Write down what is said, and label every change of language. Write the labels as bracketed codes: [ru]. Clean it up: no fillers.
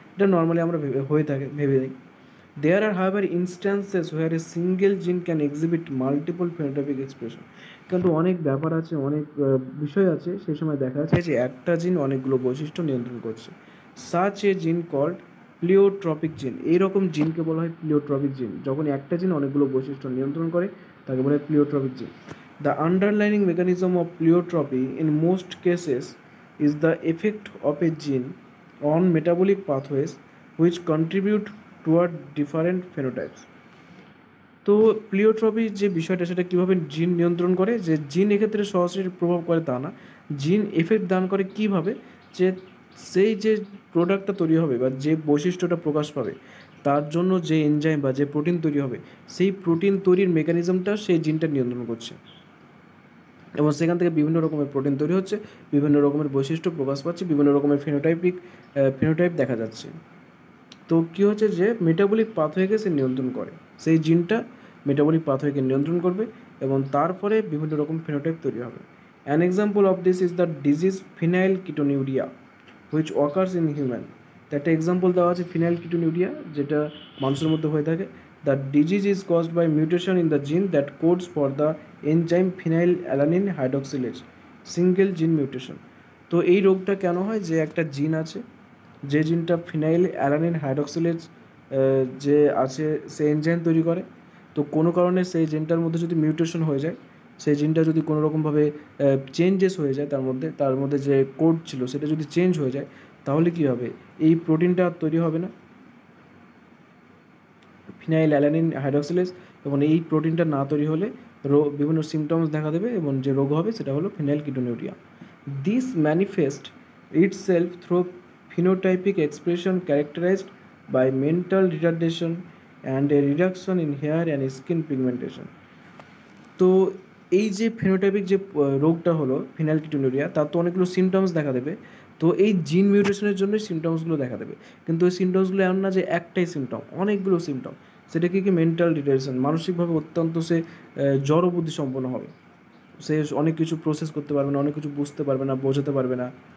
[bn] এটা নর্মালি আমরা ভেবে নিই। [en] There are however instances where a single gene can exhibit multiple phenotypic expression. [bn] কিন্তু অনেক ব্যাপার আছে, অনেক বিষয় আছে, সেই সময় দেখা যাচ্ছে যে একটা জিন অনেকগুলো বৈশিষ্ট্য নিয়ন্ত্রণ করছে। [en] Such a gene called pleiotropic gene. [bn] এইরকম জিনকে বলা হয় প্লিওট্রপিক জিন। যখন একটা জিন অনেকগুলো বৈশিষ্ট্য নিয়ন্ত্রণ করে তাকে বলা হয় প্লিওট্রপিক জিন। [en] The underlying mechanism of pleiotropy in most cases is the effect of a gene on metabolic pathways which contribute toward different phenotypes. [bn] তো প্লিওট্রপি যে বিষয়টা, সেটা কীভাবে জিন নিয়ন্ত্রণ করে, যে জিন এক্ষেত্রে সরাসরি প্রভাব করে তা না, জিন এফেক্ট দান করে কীভাবে, যে সেই যে প্রোডাক্টটা তৈরি হবে বা যে বৈশিষ্ট্যটা প্রকাশ পাবে তার জন্য যে এনজাইম বা যে প্রোটিন তৈরি হবে, সেই প্রোটিন তৈরির মেকানিজমটা সেই জিনটা নিয়ন্ত্রণ করছে, এবং সেখান থেকে বিভিন্ন রকমের প্রোটিন তৈরি হচ্ছে, বিভিন্ন রকমের বৈশিষ্ট্য প্রকাশ পাচ্ছে, বিভিন্ন রকমের ফিনোটাইপ দেখা যাচ্ছে। তো কী হচ্ছে, যে মেটাবলিক পাথওয়েকে সে নিয়ন্ত্রণ করে, সেই জিনটা মেটাবলিক পাথওয়েকে নিয়ন্ত্রণ করবে এবং তারপরে বিভিন্ন রকম ফিনোটাইপ তৈরি হবে। [en] An example of this is the disease phenylketonuria which occurs in human. [bn] তো একটা এক্সাম্পল দেওয়া আছে ফিনাইল কিটোনিউরিয়া, যেটা মানুষের মধ্যে হয়ে থাকে। [en] The disease is caused by mutation in the gene that codes for the enzyme phenylalanine hydroxylase, single gene mutation. [bn] তো এই রোগটা কেন হয়, যে একটা জিন আছে, যে জিনটা ফিনাইল অ্যালানিন হাইড্রক্সিলেজ যে আছে সে এনজাইম তৈরি করে। তো কোনো কারণে সেই জিনটার মধ্যে যদি মিউটেশন হয়ে যায়, সেই জিনটা যদি কোনো রকমভাবে চেঞ্জেস হয়ে যায়, তার মধ্যে যে কোড ছিল সেটা যদি চেঞ্জ হয়ে যায়, তাহলে কী হবে, এই প্রোটিনটা আর তৈরি হবে না, ফিনাইল অ্যালানিন হাইড্রক্সিলেজ, এবং এই প্রোটিনটা না তৈরি হলে বিভিন্ন সিমটমস দেখা দেবে, এবং যে রোগ হবে সেটা হলো phenyl ketonuria. [en] This manifest itself through phenotypic expression characterized by mental retardation and a reduction in hair and skin pigmentation. [bn] তো এই যে ফেনোটাইপিক যে রোগটা হলো ফিনাইলকিটোনুরিয়া, তার তো অনেকগুলো সিমটমস দেখা দেবে। তো এই জিন মিউটেশনের জন্যই সিমটমসগুলো দেখা দেবে, কিন্তু ওই সিমটমসগুলো এমন না যে একটাই সিমটম, অনেকগুলো সিমটম। সেটা কি মেন্টাল ডিটেনশন, মানসিকভাবে অত্যন্ত সে জড় বুদ্ধি সম্পন্ন হবে, সে অনেক কিছু প্রসেস করতে পারবে না, অনেক কিছু বুঝতে পারবে না, বোঝাতে পারবে না।